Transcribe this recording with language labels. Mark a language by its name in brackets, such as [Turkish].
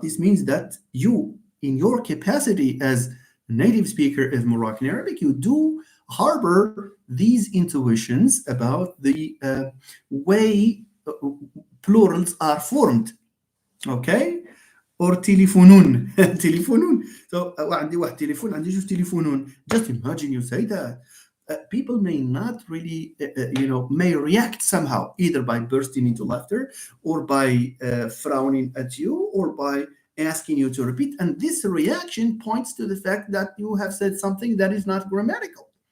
[English] This means that you, in your capacity as a native speaker of Moroccan Arabic, you do harbor these intuitions about the way plurals are formed. Okay? Or telefonun. Telefonun. [Arabic] So عندي واحد تليفون, عندي جوج تليفونون. [English] Just imagine you say that. People may not really, may react somehow, either by bursting into laughter or by frowning at you or by asking you to repeat. And this reaction points to the fact that you have said something that is not grammatical.